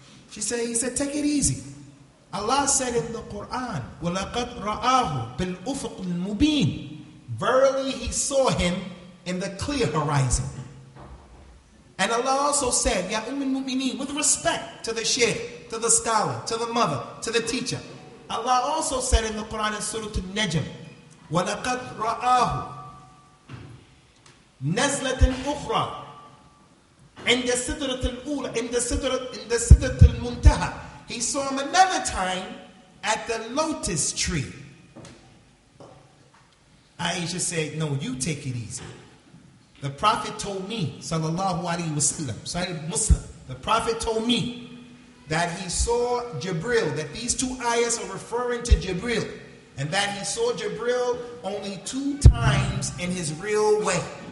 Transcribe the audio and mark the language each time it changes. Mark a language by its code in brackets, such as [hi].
[en] He said, take it easy. Allah said in the Quran, [ar] وَلَقَدْ رَآهُ بِالْأُفُقِ الْمُبِينِ. [en] Verily he saw him in the clear horizon. And Allah also said, Ya al-Mu'mineen, with respect to the shaykh, to the scholar, to the mother, to the teacher. Allah also said in the Quran in Surah Al-Najm, [ar] وَلَقَدْ رَآهُ نَزْلَةً أُخْرَى عند سدرة الأولى عند سدرة المنتهى. [en] He saw him another time at the lotus tree. Aisha said, no, you take it easy. The Prophet told me, sallallahu alaihi wasallam, Sahih Muslim, the Prophet told me that he saw Jibril, that these two ayahs are referring to Jibril, and that he saw Jibril only 2 times in his real way.